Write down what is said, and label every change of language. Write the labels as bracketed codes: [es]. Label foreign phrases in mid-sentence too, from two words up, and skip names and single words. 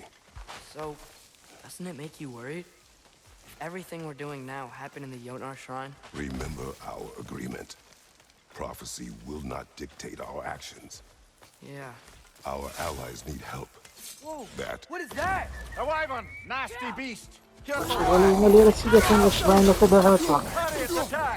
[en] So, doesn't it make you worried? If everything we're doing now happened in the Jotnar shrine? Remember our agreement. Prophecy will not dictate our actions. Yeah. Our allies need help. Whoa! That What is that? A wyvern! Nasty beast! Careful! [ckb] ولی لێرە چی دەکەن لە شڕانەکە داهاتوە [en] Hurry, it's attack!